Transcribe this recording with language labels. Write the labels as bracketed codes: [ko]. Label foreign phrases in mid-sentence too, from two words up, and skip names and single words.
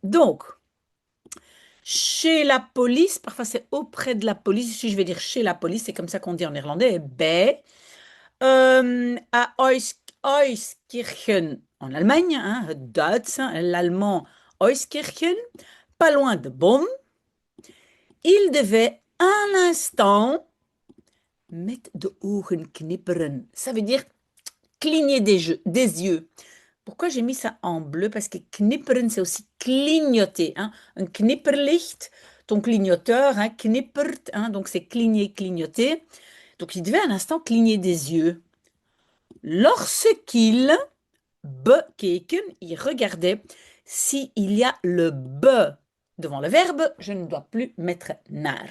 [fr] Donc, chez la police, parfois c'est auprès de la police, ici je vais dire chez la police, c'est comme ça qu'on dit en néerlandais, bij, à Euskirchen en Allemagne, hein, [nl] het Duits, [fr] hein, l'allemand Euskirchen, pas loin de Bonn, il devait un instant [nl] met de ogen knipperen. [fr] Ça veut dire cligner des yeux. Pourquoi j'ai mis ça en bleu? Parce que knipperen, c'est aussi clignoter. Hein. Un knipperlicht, ton clignoteur, hein, knippert, hein, donc c'est cligner, clignoter. Donc il devait un instant cligner des yeux. Lorsqu'il bekeken, il regardait s'il y a le be devant le verbe, je ne dois plus mettre naar.